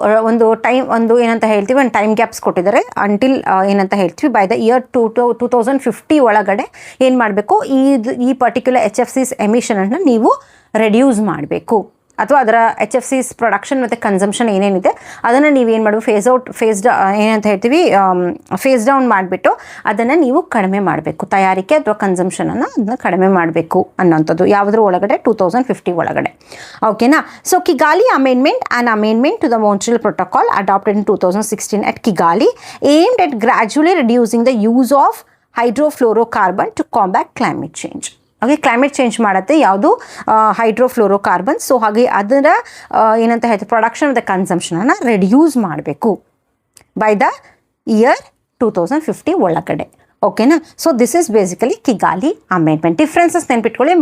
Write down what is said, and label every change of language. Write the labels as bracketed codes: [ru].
[kn] ಒಂದು ಟೈಮ್, ಏನಂತ ಹೇಳ್ತೀವಿ, ಒಂದು ಟೈಮ್ ಗ್ಯಾಪ್ಸ್ ಕೊಟ್ಟಿದ್ದಾರೆ ಅಂಟಿಲ್ ಏನಂತ ಹೇಳ್ತೀವಿ, [en] by the year 2050 [kn] ಒಳಗಡೆ ಏನು ಮಾಡಬೇಕು, ಈ ಪರ್ಟಿಕ್ಯುಲರ್ HFCs ಎಮಿಷನನ್ನು ನೀವು ರೆಡ್ಯೂಸ್ ಮಾಡಬೇಕು. ಅಥವಾ ಅದರ HFCs ಪ್ರೊಡಕ್ಷನ್ ಮತ್ತು ಕನ್ಸಂಪ್ಷನ್ ಏನೇನಿದೆ ಅದನ್ನು ನೀವೇನು ಮಾಡಬೇಕು, ಏನಂತ ಹೇಳ್ತೀವಿ, [en] phase down [kn] ಮಾಡಿಬಿಟ್ಟು ಅದನ್ನು ನೀವು ಕಡಿಮೆ ಮಾಡಬೇಕು. ತಯಾರಿಕೆ ಅಥವಾ ಕನ್ಸಂಪ್ಷನನ್ನು ಅದನ್ನು ಕಡಿಮೆ ಮಾಡಬೇಕು ಅನ್ನೋಂಥದ್ದು ಯಾವುದ್ರ ಒಳಗಡೆ, 2050 ಒಳಗಡೆ. ಓಕೆನಾ. [en] So Kigali amendment, an amendment to the Montreal protocol adopted in 2016 at Kigali aimed at gradually reducing the use of hydrofluorocarbon to combat climate change. [kn] Okay, climate change ಮಾಡುತ್ತೆ ಯಾವುದು ಹೈಡ್ರೋಫ್ಲೋರೋಕಾರ್ಬನ್. ಸೊ ಹಾಗೆ ಅದರ ಏನಂತ ಹೇಳ್ತೀವಿ [en] production of the ಕನ್ಸಂಪ್ಷನನ್ನು [kn] ರೆಡ್ಯೂಸ್ ಮಾಡಬೇಕು [en] by the year 2050 [kn] ಒಳಗಡೆ. ಓಕೆನಾ. [en] So this is basically Kigali amendment. Differences [kn] ನೆನ್ಪಿಟ್ಕೊಳ್ಳಿ.